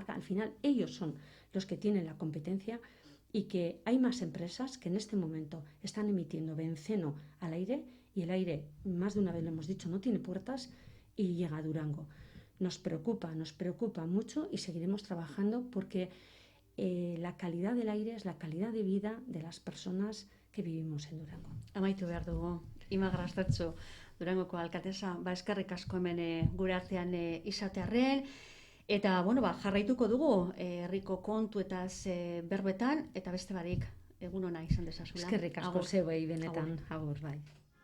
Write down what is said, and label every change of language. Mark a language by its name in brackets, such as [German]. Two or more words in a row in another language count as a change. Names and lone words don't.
[Spanish] Al final ellos son los que tienen la competencia, y que hay más empresas que en este momento están emitiendo benceno al aire, y el aire, más de una vez lo hemos dicho, no tiene puertas y llega a Durango. Nos preocupa mucho, y seguiremos trabajando porque la calidad del aire es la calidad de vida de las personas que vivimos en Durango. [Basque] Amaitu behar dugu, Ima Grastetxo, Durangoko alkatesa, eskerrik asko hemen gure artean izatearren, eta jarraituko dugu herriko kontuetaz berbetan, eta beste barik egun ona izan dezazula. Eskerrik asko zeuei benetan, agur bai.